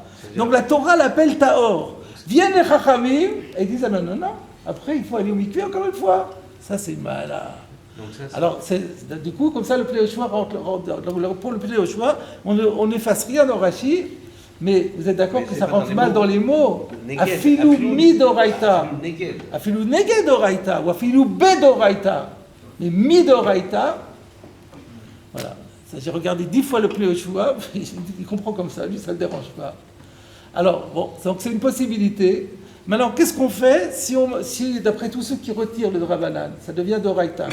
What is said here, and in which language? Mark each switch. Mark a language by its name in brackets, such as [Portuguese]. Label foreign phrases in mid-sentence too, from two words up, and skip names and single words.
[French] Donc la Torah l'appelle Tahor. Viennent les Chachamim et ils disent ah non, après il faut aller au mikvé encore une fois. Ça c'est une Mahala. Alors, du coup, comme ça, le Pnei Yehoshua pour le Pnei Yehoshua, on n'efface rien dans Rashi, mais vous êtes d'accord que ça rentre mal dans les mots. [Hebrew] אפילו מדאורייתא אפילו נגד אורייתא או אפילו בדאורייתא. [French] Mais midoraita, voilà. Ça, j'ai regardé 10 fois le Pnei Yehoshua, il comprend comme ça, lui, ça ne le dérange pas. Alors, bon, donc c'est une possibilité. Maintenant, qu'est-ce qu'on fait si d'après tous ceux qui retirent le Drabanan, ça devient Doraïta?